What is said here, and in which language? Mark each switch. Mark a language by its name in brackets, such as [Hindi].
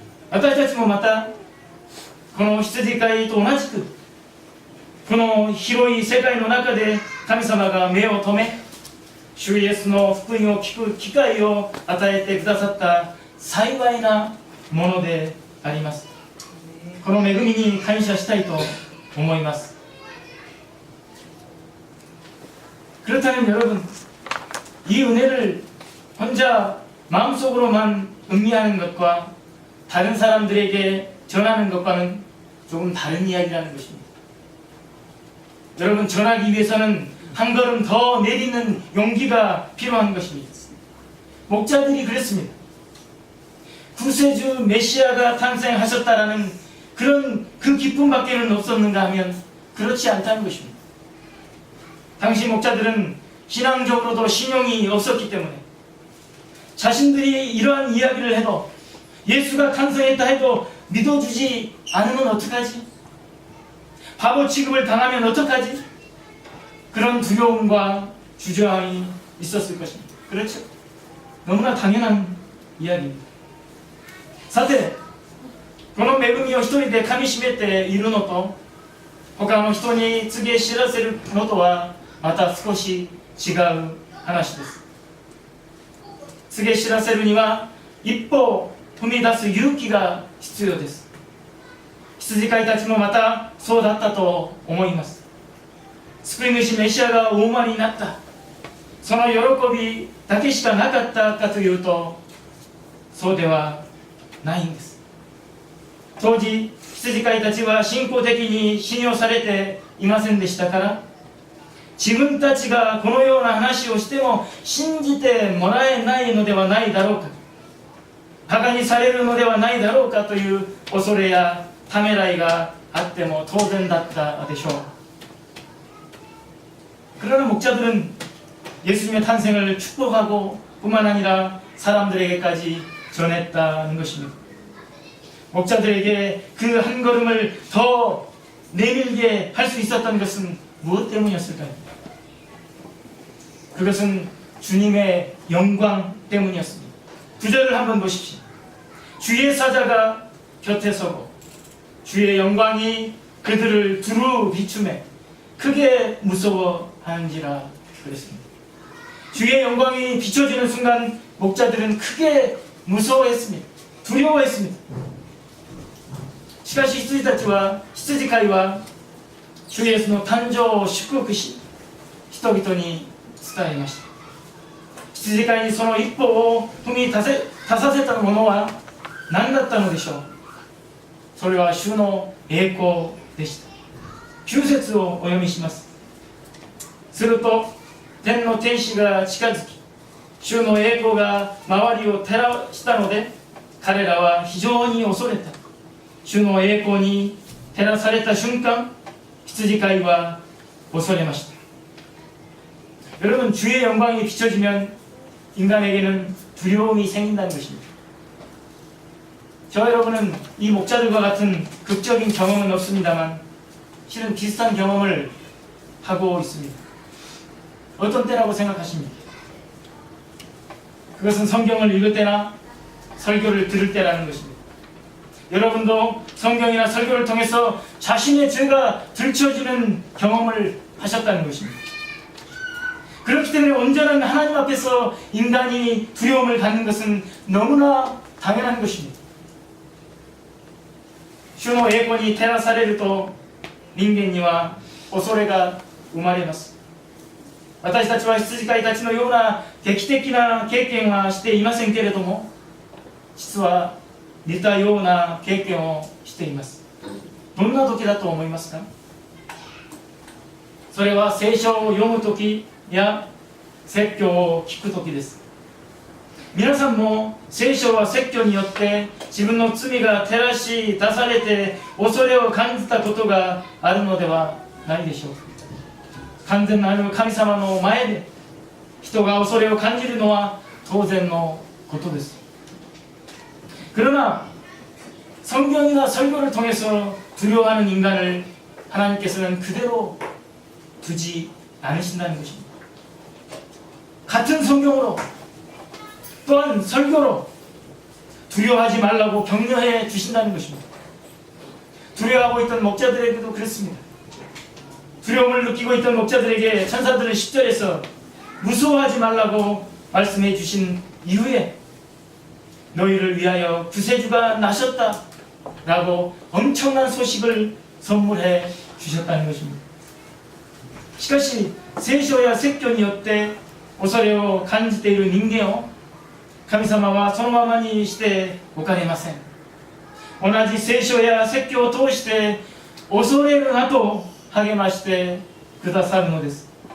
[Japanese] 私たちもまたこの羊飼いと同じくこの広い世界の中で神様が目を留め、主イエスの福音を聞く機会を与えてくださった幸いなものであります。この恵みに感謝したいと思います。 [Korean] 그렇다면 여러분, 이 은혜를 혼자 마음속으로만 음미하는 것과 다른 사람들에게 전하는 것과는 조금 다른 이야기라는 것입니다. 여러분, 전하기 위해서는 한 걸음 더 내딛는 용기가 필요한 것입니다. 목자들이 그랬습니다. 구세주 메시아가 탄생하셨다라는 그런 그 기쁨밖에는 없었는가 하면 그렇지 않다는 것입니다. 당시 목자들은 신앙적으로도 신용이 없었기 때문에 자신들이 이러한 이야기를 해도 예수가 탄생했다 해도 믿어주지 않으면 어떡하지? 바보 취급을 당하면 어떡하지? 그런 두려움과 주저함이 있었을 것입니다. 그렇죠? 너무나 당연한 이야기입니다. [Japanese] さて、この恵みを一人でかみしめているのと他の人に告げ知らせるのとはまた少し違う話です。告げ知らせるには一歩踏み出す勇気が必要です。羊飼いたちもまたそうだったと思います。救い主メシアがお生まれになった、その喜びだけしかなかったかというとそうではないんです。当時羊飼いたちは信仰的に信用されていませんでしたから、自分たちがこのような話をしても信じてもらえないのではないだろうか、バカにされるのではないだろうかという恐れやためらいがあっても当然だったでしょう。 [Korean] 그러나 목자들은 예수님의 탄생을 축복하고 뿐만 아니라 사람들에게까지 전했다는 것입니다. 목자들에게 그 한 걸음을 더 내밀게 할 수 있었던 것은 무엇 때문이었을까요? 그것은 주님의 영광 때문이었습니다. 9절을 한번 보십시오. 주의 사자가 곁에 서고 주의 영광이 그들을 두루 비추매 크게 무서워하는지라 그랬습니다. 주의 영광이 비춰지는 순간 목자들은 크게 무서워했습니다. 두려워했습니다. [Japanese] しかし羊たちは羊飼いは主イエスの誕生を祝福し人々に伝えました。羊飼いにその一歩を踏み出させたものは何だったのでしょう。それは主の栄光でした。9節をお読みします。すると天の天使が近づき主の栄光が周りを照らしたので彼らは非常に恐れた。主の栄光に照らされた瞬間羊飼いは恐れました。 [Korean] 여러분, 주의 영광이 비춰지면 인간에게는 두려움이 생긴다는 것입니다. 저 여러분은 이 목자들과 같은 극적인 경험은 없습니다만 실은 비슷한 경험을 하고 있습니다. 어떤 때라고 생각하십니까? 그것은 성경을 읽을 때나 설교를 들을 때라는 것입니다. 여러분도 성경이나 설교를 통해서 자신의 죄가 들춰지는 경험을 하셨다는 것입니다. 그렇기 때문에 온전한 하나님 앞에서 인간이 두려움을 갖는 것은 너무나 당연한 것입니다. [Japanese] 主の栄光に照らされると人間には恐れが生まれます。私たちは羊飼いたちのような劇的な経験はしていませんけれども実は似たような経験をしています。どんな時だと思いますか？それは聖書を読む時や説教を聞く時です。皆さんも聖書は説教によって自分の罪が照らし出されて恐れを感じたことがあるのではないでしょうか。完全なる神様の前で人が恐れを感じるのは当然のことです。 [Korean] 그러나 성경이나 설교를 통해서 두려워하는 인간을 하나님께서는 그대로 두지 않으신다는 것입니다. 같은 성경으로 또한 설교로 두려워하지 말라고 격려해 주신다는 것입니다. 두려워하고 있던 목자들에게도 그렇습니다. 두려움을 느끼고 있던 목자들에게 천사들은 10절에서 무서워하지 말라고 말씀해 주신 이후에 너희를 위하여 구세주가 나셨다 라고 엄청난 소식을 선물해 주셨다는 것입니다. [Japanese] しかし聖書や説教によって恐れを感じている人間を神様はそのままにしておかれません。同じ聖書や説教を通して恐れるなと励ましてくださるのです。